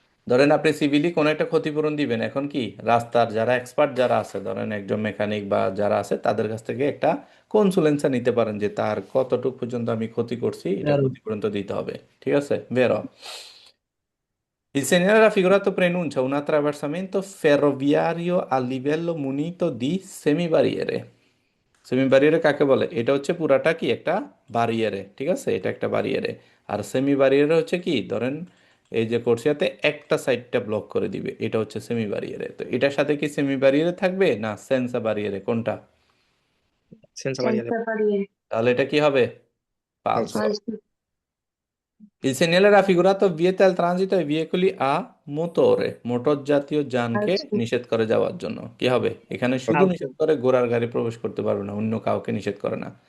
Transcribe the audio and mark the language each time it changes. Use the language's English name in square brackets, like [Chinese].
[Bangla] ধরেন আপনি সিভিলি কোনো একটা ক্ষতিপূরণ দিবেন, এখন কি রাস্তার যারা এক্সপার্ট যারা আছে, ধরেন একজন মেকানিক বা যারা আছে তাদের কাছ থেকে একটা কনসুলেন্সা নিতে পারেন যে তার কতটুকু পর্যন্ত আমি ক্ষতি করছি, এটা [Italian] Vero, [Bangla] ক্ষতিপূরণ তো দিতে হবে। ঠিক আছে, vero. [Italian] Il segnale raffigurato preannuncia un attraversamento ferroviario a livello munito di semibarriere. [Bangla] সেমিবারিয়ারে কাকে বলে? এটা হচ্ছে পুরাটা কি একটা বারিয়ারে, ঠিক আছে, এটা একটা বারিয়ারে। আর সেমি বারিয়ারে হচ্ছে কি, ধরেন এই যে কোর্সিয়াতে একটা সাইডটা ব্লক করে দিবে, এটা হচ্ছে সেমি বারিয়ারে। তো এটার সাথে কি সেমি বারিয়ারে থাকবে না সেন্সা বারিয়ারে, কোনটা? [Italian] senza barriere. senza barriere, [Bangla] তাহলে এটা কি হবে? [Italian] Falso. ফালসো। falso, Il segnale raffigurato vieta il transito ai veicoli a motore, [Bangla] motor জাতীয় যানকে [Italian] falso, [Bangla] নিষেধ করে যাওয়ার জন্য। কি হবে? এখানে শুধু [Italian] Falso. [Bangla] নিষেধ করে ঘোড়ার গাড়ি প্রবেশ করতে পারবে না, অন্য কাউকে নিষেধ করে না।